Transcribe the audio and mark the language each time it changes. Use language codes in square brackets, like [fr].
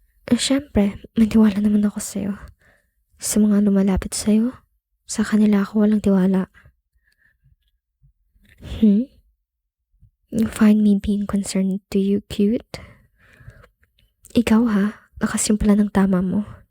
[tl] Siyempre, maniwala naman ako sa'yo. Sa mga lumalapit sa'yo, sa kanila ako walang tiwala. [en] You find me being concerned to you cute? [tl] Ikaw ha, nakasimpla ng tama mo.